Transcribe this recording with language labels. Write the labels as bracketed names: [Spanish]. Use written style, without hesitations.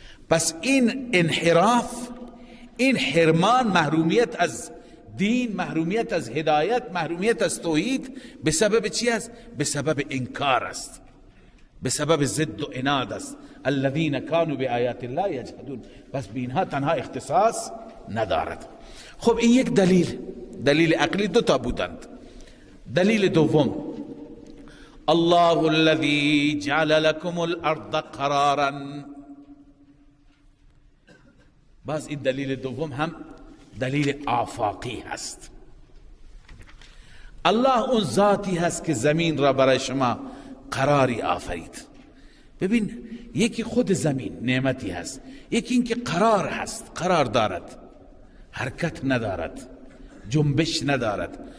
[Persian] پس این انحراف، این حرمان، محرومیت از دین، محرومیت از هدایت، محرومیت از توحید به سبب چی است؟ به سبب انکار است، به سبب ضد و عناد است. [Arabic] الذین کانوا بآیات الله یجحدون. [Persian] پس به اینها تنها اختصاص ندارد. خب این یک دلیل عقلی. دو تا بودند. دلیل دوم، [Arabic] الله الذي جعل لكم الارض قرارا. [Persian] باز این دلیل دوم هم دلیل آفاقی هست. الله اون ذاتی هست که زمین را برای شما قراری آفرید. ببین، یکی خود زمین نعمتی هست، یکی این که قرار هست، قرار دارد، حرکت ندارد، جنبش ندارد.